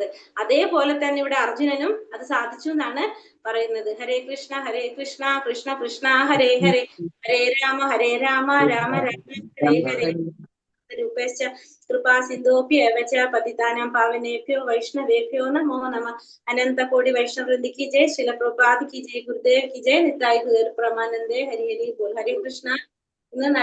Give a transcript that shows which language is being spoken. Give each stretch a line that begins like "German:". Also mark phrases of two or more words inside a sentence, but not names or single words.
Malayalam: അതേപോലെ തന്നെ ഇവിടെ അർജുനനും അത് സാധിച്ചു എന്നാണ് പറയുന്നത്.
Sanskrit: ഹരേ കൃഷ്ണ കൃഷ്ണ കൃഷ്ണ ഹരേ ഹരേ, ഹരേ രാമ രാമ രാമ ഹരേ ഹരേ. രൂപേശ്ച കൃപാ സിന്ധോഭ്യവ ച പതിതാനാം പാവനേഭ്യോ വൈഷ്ണവേഭ്യോ നമോ നമഃ. അനന്ത കോടി വൈഷ്ണവൃന്ദി
Hindi: की जय, श्रील प्रभुपाद की जय, गुरुदेव की जय,
Bangla: নিতাই গৌর প্রমানন্দে.
Hindi: हरि हरि बोल. हरे कृष्णा.
Malayalam: ഇന്ന്